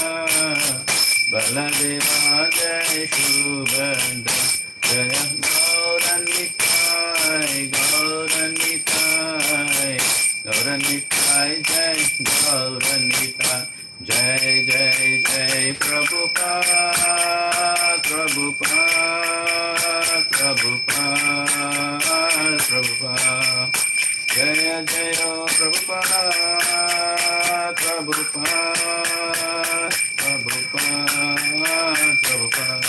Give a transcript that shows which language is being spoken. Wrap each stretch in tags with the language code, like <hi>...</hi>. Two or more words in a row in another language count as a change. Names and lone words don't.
<sa>बलदेवा जय सुभद्र, जय गौरनिताय गौरनिताय गौरनिताय जय गौरनिताय जय जय जय प्रभुपाद प्रभुपाद Prabhupada, Prabhupada. जय जय Prabhupada, Prabhupada, Prabhupada, Prabhupada.</sa>